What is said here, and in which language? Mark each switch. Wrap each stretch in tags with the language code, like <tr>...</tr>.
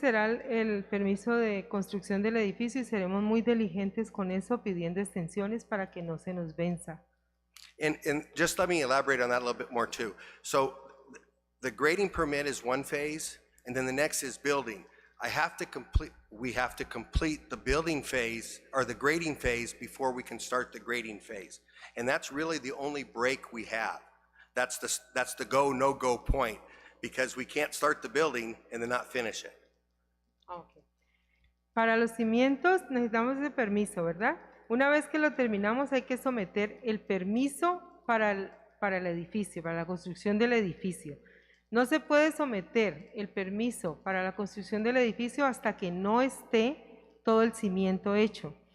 <es>Ese será el permiso de construcción del edificio y seremos muy diligentes con eso, pidiendo extensiones para que no se nos venza.</es> <en>And just let me elaborate on that a little bit more too. So the grading permit is one phase, and then the next is building. We have to complete the building phase or the grading phase before we can start the grading phase. And that's really the only break we have. That's the go, no go point, because we can't start the building and then not finish it. Okay.</en> <es>Para los cimientos necesitamos ese permiso, ¿verdad? Una vez que lo terminamos hay que someter el permiso para el edificio, para la construcción del edificio. No se puede someter el permiso para la construcción del edificio hasta que no esté todo el cimiento hecho.</es>